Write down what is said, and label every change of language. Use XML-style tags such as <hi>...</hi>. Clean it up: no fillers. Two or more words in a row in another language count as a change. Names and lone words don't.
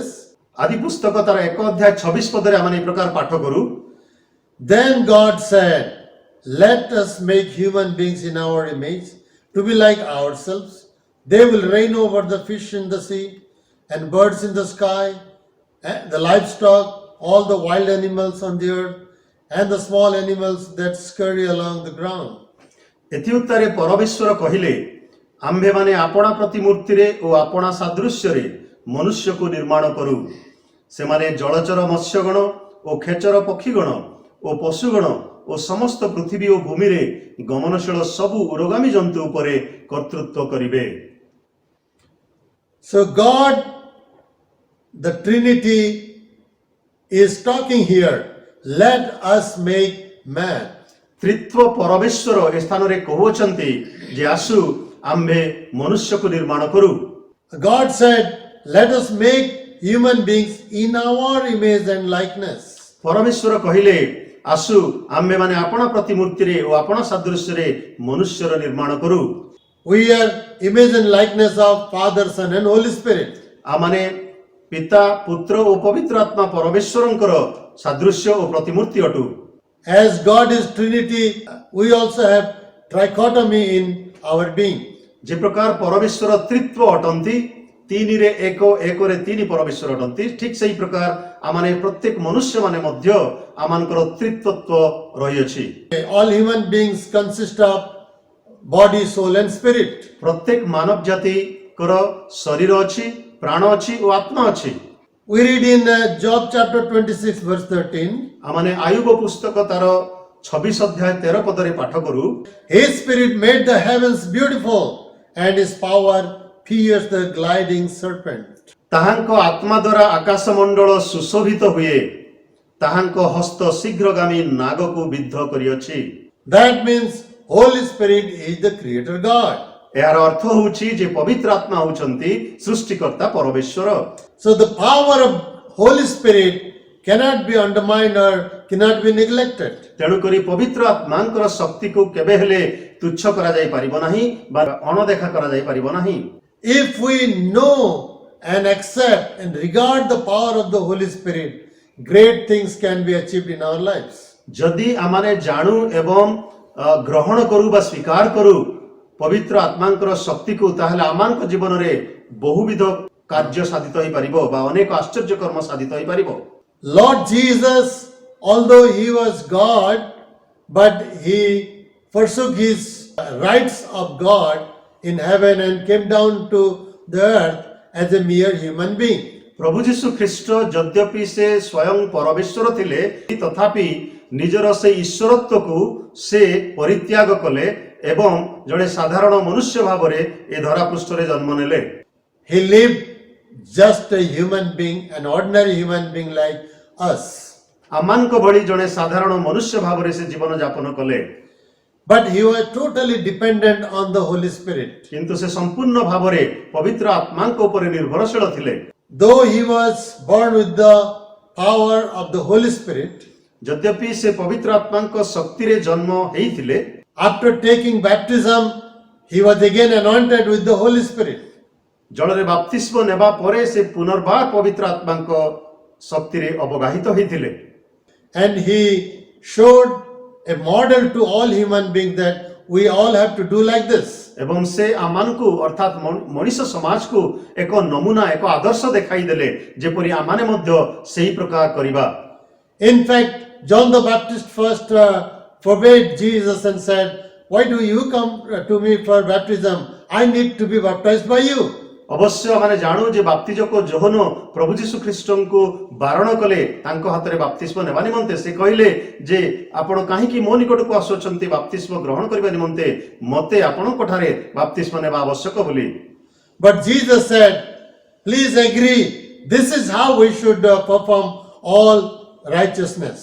<or>ଆଦି ପୁସ୍ତକ ତାର 1 ଅଧ୍ୟାୟ 26 ପଦରେ ଆମେ ଏହି ପ୍ରକାର ପାଠ କରୁ।</or> <en>Then God said, let us make human beings in our image to be like ourselves. They will reign over the fish in the sea and birds in the sky, and the livestock, all the wild animals on the earth, and the small animals that scurry along the ground.</en> <or>ଏଥି ଉତ୍ତରେ ପରମେଶ୍ୱର କହିଲେ, ଆମ୍ଭେମାନେ ଆପଣା ପ୍ରତିମୂର୍ତ୍ତିରେ ଓ ଆପଣା ସାଦୃଶ୍ୟରେ ମନୁଷ୍ୟକୁ ନିର୍ମାଣ କରୁ। ସେମାନେ ଜଳଚର ମତ୍ସ୍ୟଗଣ ଓ ଖେଚର ପକ୍ଷୀଗଣ ଓ ପଶୁଗଣ ଓ ସମସ୍ତ ପୃଥିବୀ ଓ ଭୂମିରେ ଗମନଶୀଳ ସବୁ ଉରଗାମୀ ଜନ୍ତୁ ଉପରେ କର୍ତ୍ତୃତ୍ୱ କରିବେ।</or> <en>So God, the Trinity, is talking here. Let us make man.</en> <or>ତ୍ରିତ୍ୱ ପରମେଶ୍ୱର ଏ ସ୍ଥାନରେ କହୁଅଛନ୍ତି ଯେ ଆସୁ ଆମ୍ଭେ ମନୁଷ୍ୟକୁ ନିର୍ମାଣ କରୁ।</or> <en>God said, let us make human beings in our image and likeness.</en> <or>ପରମେଶ୍ୱର କହିଲେ ଆସୁ ଆମ୍ଭେମାନେ ଆପଣା ପ୍ରତିମୂର୍ତ୍ତିରେ ଓ ଆପଣା ସାଦୃଶ୍ୟରେ ମନୁଷ୍ୟର ନିର୍ମାଣ କରୁ।</or> <en>We are image and likeness of Father, Son and Holy Spirit.</en> <or>ଆମମାନେ ପିତା ପୁତ୍ର ଓ ପବିତ୍ର ଆତ୍ମା ପରମେଶ୍ୱରଙ୍କର ସାଦୃଶ୍ୟ ଓ ପ୍ରତିମୂର୍ତ୍ତି ଅଟୁ।</or> <en>As God is Trinity, we also have trichotomy in our being.</en> <or>ଯେ ପ୍ରକାର ପରମେଶ୍ୱର ତ୍ରିତ୍ୱ ଅଟନ୍ତି, ତିନିରେ ଏକ ଏକରେ ତିନି ପରମେଶ୍ୱର ଅଟନ୍ତି, ଠିକ୍ ସେହି ପ୍ରକାର ଆମମାନେ ପ୍ରତ୍ୟେକ ମନୁଷ୍ୟମାନେ ମଧ୍ୟ ଆମମାନଙ୍କର ତ୍ରିତ୍ୱତ୍ୱ ରହିଅଛି।</or> <en>All human beings consist of body, soul and spirit.</en> <or>ପ୍ରତ୍ୟେକ ମାନବ ଜାତିଙ୍କର ଶରୀର ଅଛି, ପ୍ରାଣ ଅଛି ଓ ଆତ୍ମା ଅଛି।</or> <en>We read in Job chapter 26 verse 13,</en> <or>ଆମମାନେ ଆୟୁବ ପୁସ୍ତକ ତାର 26 ଅଧ୍ୟାୟ 13 ପଦରେ ପାଠ କରୁ।</or> <en>His spirit made the heavens beautiful and his power pierced the gliding serpent.</en> <or>ତାହାଙ୍କ ଆତ୍ମା ଦ୍ୱାରା ଆକାଶମଣ୍ଡଳ ସୁଶୋଭିତ ହୁଏ, ତାହାଙ୍କ ହସ୍ତ ଶୀଘ୍ରଗାମୀ ନାଗକୁ ବିଦ୍ଧ କରିଅଛି।</or> <en>That means Holy Spirit is the creator God.</en> <or>ଏହାର ଅର୍ଥ ହେଉଛି ଯେ ପବିତ୍ର ଆତ୍ମା ହେଉଛନ୍ତି ସୃଷ୍ଟିକର୍ତ୍ତା ପରମେଶ୍ୱର।</or> <en>So the power of Holy Spirit cannot be undermined or cannot be neglected.</en> <or>ତେଣୁକରି ପବିତ୍ର ଆତ୍ମାଙ୍କର ଶକ୍ତିକୁ କେବେ ହେଲେ ତୁଚ୍ଛ କରାଯାଇ ପାରିବ ନାହିଁ ବା ଅଣଦେଖା କରାଯାଇ ପାରିବ ନାହିଁ।</or> <en>If we know and accept and regard the power of the Holy Spirit, great things can be achieved in our lives.</en> <or>ଯଦି ଆମମାନେ ଜାଣୁ ଏବଂ ଗ୍ରହଣ କରୁ ବା ସ୍ୱୀକାର କରୁ ପବିତ୍ର ଆତ୍ମାଙ୍କର ଶକ୍ତିକୁ, ତାହେଲେ ଆମମାନଙ୍କ ଜୀବନରେ ବହୁବିଧ କାର୍ଯ୍ୟ ସାଧିତ ହୋଇପାରିବ ବା ଅନେକ ଆଶ୍ଚର୍ଯ୍ୟ କର୍ମ ସାଧିତ ହୋଇପାରିବ।</or> <en>Lord Jesus, although he was God, but he forsook his rights of God in heaven and came down to the earth as a mere human being.</en> <or>ପ୍ରଭୁ ଯୀଶୁ ଖ୍ରୀଷ୍ଟ ଯଦ୍ୟପି ସେ ସ୍ୱୟଂ ପରମେଶ୍ୱର ଥିଲେ, ତଥାପି ନିଜର ସେ ଈଶ୍ୱରତ୍ୱକୁ ସେ ପରିତ୍ୟାଗ କଲେ ଏବଂ ଜଣେ ସାଧାରଣ ମନୁଷ୍ୟ ଭାବରେ ଏ ଧରାପୃଷ୍ଠରେ ଜନ୍ମ ନେଲେ।</or> <en>He lived just a human being, an ordinary human being like us.</en> <or>ଆମମାନଙ୍କ ଭଳି ଜଣେ ସାଧାରଣ ମନୁଷ୍ୟ ଭାବରେ ସେ ଜୀବନ ଯାପନ କଲେ,</or> <en>But he was totally dependent on the Holy Spirit.</en> <or>କିନ୍ତୁ ସେ ସମ୍ପୂର୍ଣ୍ଣ ଭାବରେ ପବିତ୍ର ଆତ୍ମାଙ୍କ ଉପରେ ନିର୍ଭରଶୀଳ ଥିଲେ।</or> <en>Though he was born with the power of the Holy Spirit,</en> <or>ଯଦ୍ୟପି ସେ ପବିତ୍ର ଆତ୍ମାଙ୍କ ଶକ୍ତିରେ ଜନ୍ମ ହେଇଥିଲେ,</or> <en>after taking baptism, he was again anointed with the Holy Spirit.</en> <or>ଜଳରେ ବାପ୍ତିସ୍ମ ନେବା ପରେ ସେ ପୁନର୍ବାର ପବିତ୍ର ଆତ୍ମାଙ୍କ ଶକ୍ତିରେ ଅବଗାହିତ ହୋଇଥିଲେ।</or> <en>And he showed a model to all human beings that we all have to do like this.</en> <or>ଏବଂ ସେ ଆମମାନଙ୍କୁ ଅର୍ଥାତ୍ ମଣିଷ ସମାଜକୁ ଏକ ନମୁନା, ଏକ ଆଦର୍ଶ ଦେଖାଇ ଦେଲେ, ଯେପରି ଆମମାନେ ମଧ୍ୟ ସେହି ପ୍ରକାର କରିବା।</or> <en>In fact, John the Baptist first forbade Jesus and said, "Why do you come to me for baptism? I need to be baptized by you."</en> <or>ଅବଶ୍ୟ ଆମେ ଜାଣୁ ଯେ ବାପ୍ତିଜକ ଯୋହନ ପ୍ରଭୁ ଯୀଶୁ ଖ୍ରୀଷ୍ଟଙ୍କୁ ବାରଣ କଲେ ତାଙ୍କ ହାତରେ ବାପ୍ତିସ୍ମ ନେବା ନିମନ୍ତେ। ସେ କହିଲେ ଯେ ଆପଣ କାହିଁକି ମୋ ନିକଟକୁ ଆସୁଛନ୍ତି ବାପ୍ତିସ୍ମ ଗ୍ରହଣ କରିବା ନିମନ୍ତେ? ମୋତେ ଆପଣଙ୍କ ଠାରେ ବାପ୍ତିସ୍ମ ନେବା ଆବଶ୍ୟକ ବୋଲି।</or> <en>But Jesus said, "Please agree, this is how we should perform all righteousness."</en>